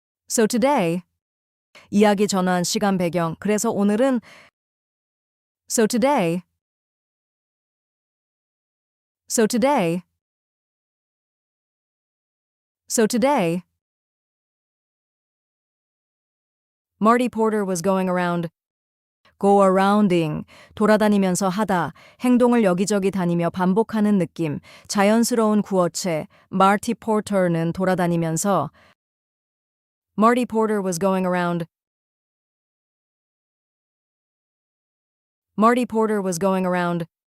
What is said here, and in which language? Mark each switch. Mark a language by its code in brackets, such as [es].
[en] So today, [ko] 이야기 전환 시간 배경. 그래서 오늘은 [en] So today. So today. So today. Marty Porter was going around. Go arounding. [ko] 돌아다니면서 하다. 행동을 여기저기 다니며 반복하는 느낌. 자연스러운 구어체. [en] Marty Porter는 [ko] 돌아다니면서. [en] Marty Porter was going around. Marty Porter was going around.